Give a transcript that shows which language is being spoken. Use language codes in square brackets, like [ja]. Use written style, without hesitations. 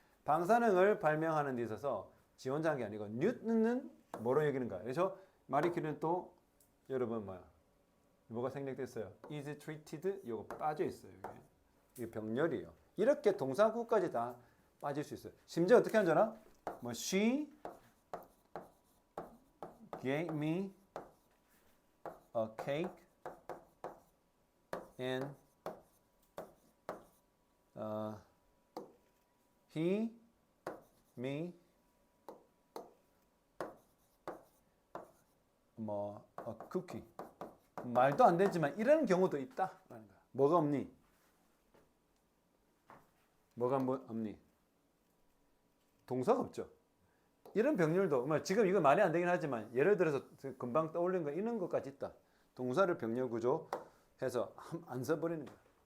[ko] 방사능을 발명하는 데 있어서 지 혼자 한 게 아니고 뉴턴은 뭐로 여기는가? 그래서 마리 큐리는 또 여러분 뭐가 생략됐어요? [en] is treated [ko] 이거 빠져 있어요. 이게 병렬이에요. 이렇게 동사구까지 다 빠질 수 있어요. 심지어 어떻게 하는 줄 알아? [en] 뭐 she gave me a cake and he me 뭐 a cookie. [ko] 말도 안 되지만 이런 경우도 있다라는 거야. 뭐가 없니? 뭐가 없니? 동사가 없죠. 이런 병렬도 지금 이거 말이 안 되긴 하지만 예를 들어서 금방 떠올린 거 이런 것까지 있다. 동사를 병렬 구조해서 안 써버리는 거야.